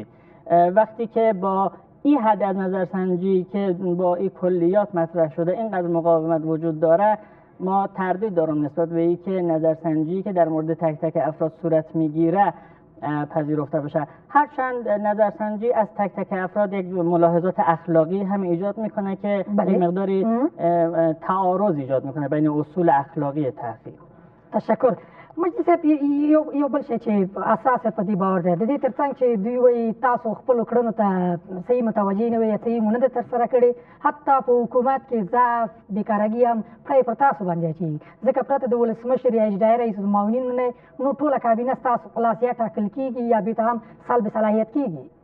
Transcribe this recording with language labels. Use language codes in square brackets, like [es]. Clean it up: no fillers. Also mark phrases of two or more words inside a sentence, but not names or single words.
[fa] وقتی که با این حد از نظرسنجی که با این کلیات مطرح شده اینقدر مقاومت وجود داره، ما تردید دارم نسبت به این که نظرسنجی که در مورد تک تک افراد صورت میگیره پذیرفته بشه. هرچند نظرسنجی از تک تک افراد یک ملاحظات اخلاقی هم ایجاد میکنه که یک مقداری تعارض ایجاد میکنه بین اصول اخلاقی تحقیق. تشکر. [ps] مجلس یو بل شی چې اساس په دې باور دی، د دې ترڅنګ چې دوی وایي تاسو خپلو کړنو ته صحیح متوجه نه وئ یا صحیح مو نه ده ترسره کړې، حتی په حکومت کې ضعف بیکارګي هم پړی پر تاسو باندې اچوي، ځکه پرته د ولسمشر یا اجرایي رئیس معاونینو نه نو ټوله کابینه ستاسو په لاس یا ټاکل کېږي یا بېرته هم سلب صلاحیت کېږي.